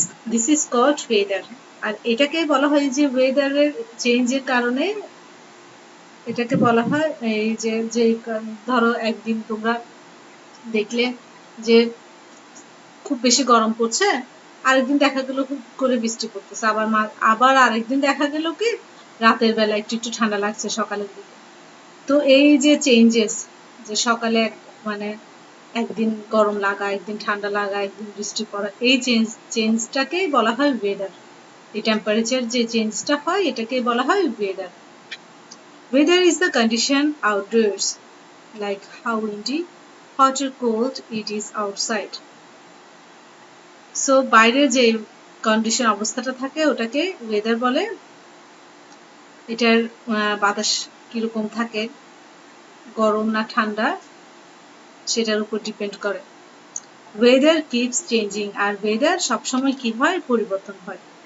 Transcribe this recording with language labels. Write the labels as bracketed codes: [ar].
[en] this is called weather, [bn] আর এটাকে বলা হয় যে ওয়েদারের চেঞ্জের কারণে এটাকে বলা হয় এই যে ধরো একদিন তোমরা দেখলে যে খুব বেশি গরম পড়ছে, আরেকদিন দেখা গেল খুব করে বৃষ্টি পড়তেছে, আবার আরেকদিন দেখা গেল কি রাতের বেলা একটু একটু ঠান্ডা লাগছে সকালের দিকে। তো এই যে চেঞ্জেস, যে সকালে মানে একদিন গরম লাগা, একদিন ঠান্ডা লাগা, একদিন বৃষ্টি পড়া, এই চেঞ্জটাকেই বলা হয় ওয়েদার। এই টেম্পারেচার যে চেঞ্জটা হয় এটাকেই বলা হয় weather. [en] Weather is the condition outdoors, like how windy, hot or cold it is outside. [bn] So বাইরে যে কন্ডিশন অবস্থাটা থাকে ওটাকে ওয়েদার বলে। এটার বাতাস কিরকম থাকে, গরম না ঠান্ডা, সেটার উপর ডিপেন্ড করে। [en] weather keeps changing, [bn] আর ওয়েদার সবসময় কি হয় পরিবর্তন হয়।